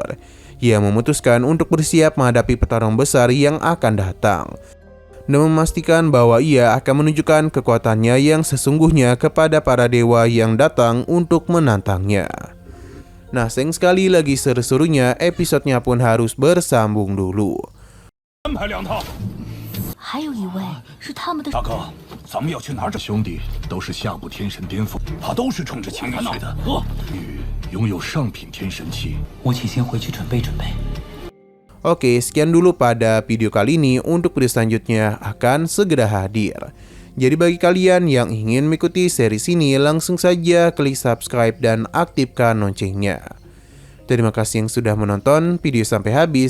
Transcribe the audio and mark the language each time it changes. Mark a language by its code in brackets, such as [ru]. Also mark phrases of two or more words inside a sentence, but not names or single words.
[id] Ia memutuskan untuk bersiap menghadapi pertarungan besar yang akan datang dan memastikan bahwa ia akan menunjukkan kekuatannya yang sesungguhnya kepada para dewa yang datang untuk menantangnya. Nah, sayang sekali lagi seru-serunya episodenya pun harus bersambung dulu. [zh] 安排2套。还有一位是他们的大哥，咱们要去哪儿？这兄弟都是下部天神巅峰，他都是冲着情欲来的。玉拥有上品天神器，我请先回去准备准备。 [id] Oke, sekian dulu pada video kali ini. Untuk video selanjutnya akan segera hadir. Jadi bagi kalian yang ingin mengikuti series ini, langsung saja klik subscribe dan aktifkan loncengnya. Terima kasih yang sudah menonton video sampai habis.